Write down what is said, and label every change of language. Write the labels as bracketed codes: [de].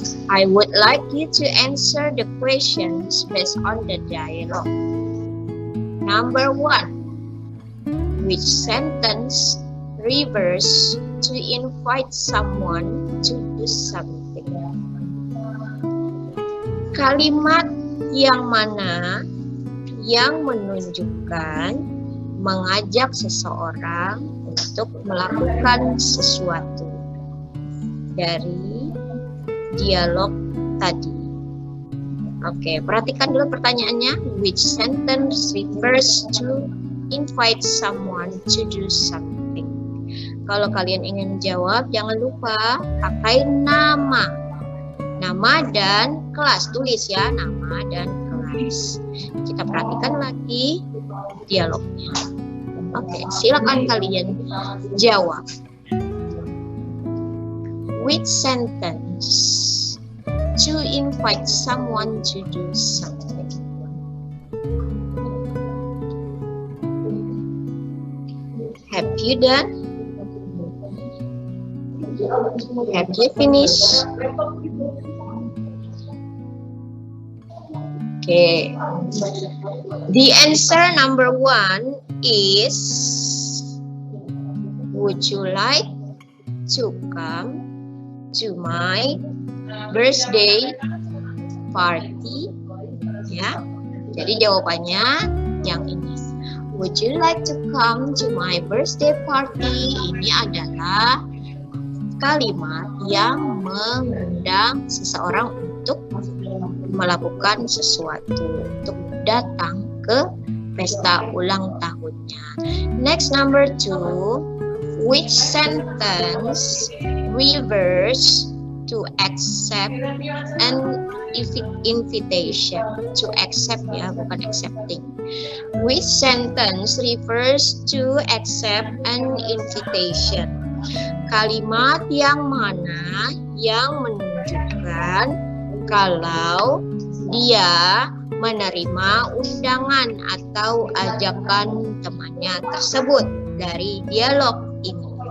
[en] I would like you to answer the questions based on the dialogue. Number 1. Which sentence refers to invite someone to do something? [id] Kalimat yang mana yang menunjukkan mengajak seseorang untuk melakukan sesuatu dari dialog tadi? Oke, perhatikan dulu pertanyaannya. [en] Which sentence refers to invite someone to do something? [id] Kalau kalian ingin jawab, jangan lupa pakai nama. Nama dan kelas. Tulis ya, nama dan kelas. Kita perhatikan lagi dialognya. Oke, silakan kalian jawab. [en] Which sentence to invite someone to do something? Have you done? Have you finished? Okay. The answer number 1 is, would you like to come to my birthday party? [id] Ya, jadi jawabannya yang ini. [en] Would you like to come to my birthday party? [id] Ini adalah kalimat yang mengundang seseorang untuk melakukan sesuatu, untuk datang ke pesta ulang tahunnya. [en] Next, number 2. Which sentence refers to accept an invitation? To accept [id] ya, bukan [en] accepting. Which sentence refers to accept an invitation? [id] Kalimat yang mana yang menunjukkan kalau dia menerima undangan atau ajakan temannya tersebut dari dialog ini?